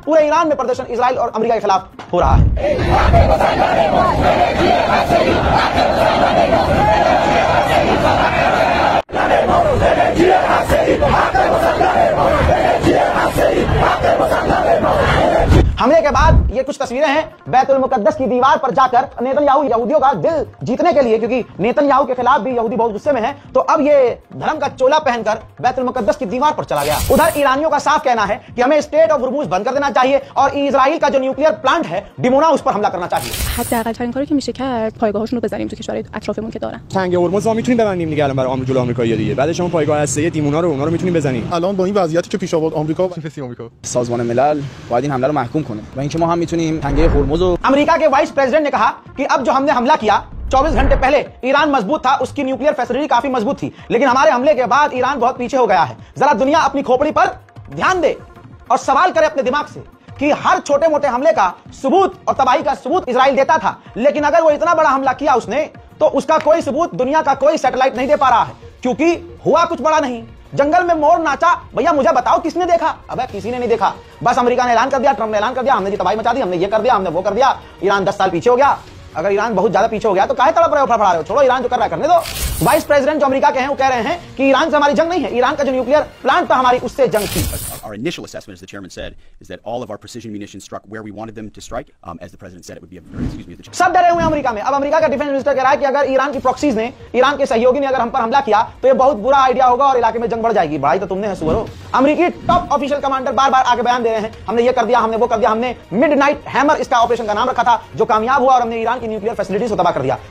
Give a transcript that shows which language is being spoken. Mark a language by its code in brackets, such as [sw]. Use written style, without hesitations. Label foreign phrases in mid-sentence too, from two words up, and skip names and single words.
[hi] पूरे ईरान में प्रदर्शन इजराइल और अमेरिका के खिलाफ हो रहा है। हमले के बाद ये कुछ तस्वीरें हैं बैतुल मुकद्दस की दीवार पर जाकर नेतन्याहू यहूदियों का दिल जीतने के लिए, क्योंकि नेतन्याहू के खिलाफ भी यहूदी बहुत गुस्से में हैं, तो अब ये धर्म का चोला पहनकर बैतुल मुकद्दस की दीवार पर चला गया। उधर ईरानियों का साफ कहना है कि हमें स्टेट ऑफ हुर्मुज बंद कर देना चाहिए और इजराइल का जो [en] nuclear plant [hi] है डिमोना, उस पर हमला करना चाहिए। [fa] حداقل‌ترین کاری که میشه کرد پایگاهاشون رو بزنیم تو کشورهای اطرافمون که دارن. تنگ هرمز ما میتونیم ببندیم دیگه الان برای آمریکا آمریکایی‌ها دیگه. بعدش هم پایگاه هسته‌ای دیمونا رو اونا رو میتونیم بزنیم. الان با این وضعیتی که پیش آورد آمریکا و آمریکا سازمان ملل باید این حمله رو محکوم کنه و اینکه ما هم میتونیم تنگه هرمز رو [hi] अमेरिका के [en] vice president [hi] ने कहा कि अब जो हमने हमला किया 24 घंटे पहले ईरान मजबूत था, उसकी [en] nuclear facility [hi] काफी मजबूत थी, लेकिन हमारे हमले के बाद ईरान बहुत पीछे हो गया है। जरा दुनिया अपनी खोपड़ी पर ध्यान दे और सवाल करे अपने दिमाग से कि हर छोटे मोटे हमले का सबूत और तबाही का सबूत इजराइल देता था, लेकिन अगर वो इतना बड़ा हमला किया उसने, तो उसका कोई सबूत दुनिया का कोई सैटेलाइट नहीं दे पा रहा है, क्योंकि हुआ कुछ बड़ा नहीं। जंगल में मोर नाचा, भैया मुझे बताओ किसने देखा? अबे किसी ने नहीं देखा। बस अमेरिका ने ऐलान कर दिया, ट्रंप ने ऐलान कर दिया, हमने जी तबाही मचा दी, हमने ये कर दिया, हमने वो कर दिया। ईरान 10 साल पीछे हो गया। अगर ईरान बहुत ज्यादा पीछे हो गया तो काहे तड़प रहे हो, फड़फड़ा रहे हो? छोड़ो, ईरान जो कर रहा है करने दो। [en] vice president [hi] जो अमेरिका के हैं वो कह रहे हैं कि ईरान से हमारी जंग नहीं है, ईरान का जो [en] nuclear plant [hi] था हमारी उससे जंग थी। [en] Our initial assessment, as the chairman said, is that all of our precision munitions struck where we wanted them to strike. As the president said, it would be a [hi] सब डरे हुए हैं अमेरिका में। अब अमेरिका का [en] defence minister [hi] कह रहा है कि अगर ईरान की प्रॉक्सीज ने, ईरान के सहयोगी ने अगर हम पर हमला किया तो ये बहुत बुरा आइडिया होगा और इलाके में जंग बढ़ जाएगी। बढ़ाई तो तुमने है सुअरो। अमेरिकी [en] top official commander [hi] बार बार आगे बयान दे रहे हैं, हमने ये कर दिया, हमने वो कर दिया, हमने मिडनाइट हैमर इसका ऑपरेशन का नाम रखा था, जो कामयाब हुआ और हमने ईरान की [en] nuclear facilities [hi] को तबाह कर दिया।